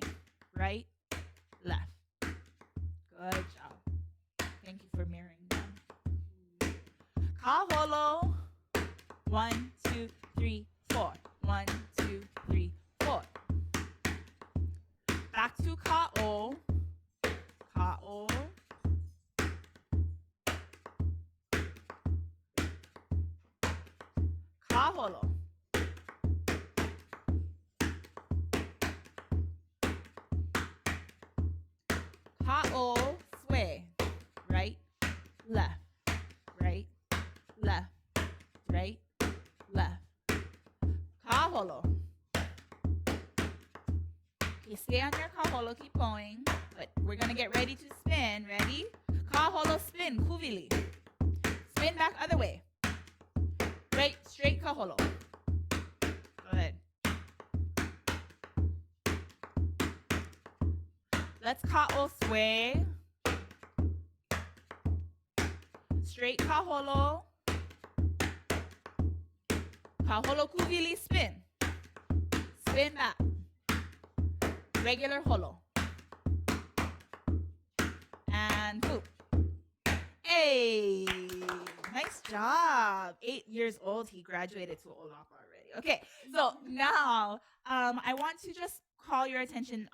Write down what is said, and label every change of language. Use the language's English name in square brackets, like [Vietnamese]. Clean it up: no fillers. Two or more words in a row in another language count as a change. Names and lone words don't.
[English] Right, left. Good job. Thank you for mirroring them. Kaholo. 1, 2, 3, 4. 1, 2, 3, 4. Back to ka'o. Ka'o. Kaholo. Ka'o, sway. Right, left. Right, left. Right, left. Kaholo. Okay, stay on your kaholo. Keep going. But we're going to get ready to spin. Ready? Kaholo, spin. Kuvili. Spin back other way. Right, straight kaholo. Go ahead. Let's ka'o, sway. Straight kaholo. [Hawaiian] Kaholo kuvili, [English] spin. Spin back. Regular holo. And hoop. Hey, nice job. 8 years old, he graduated to Olapa already. Okay, so now I want to just call your attention.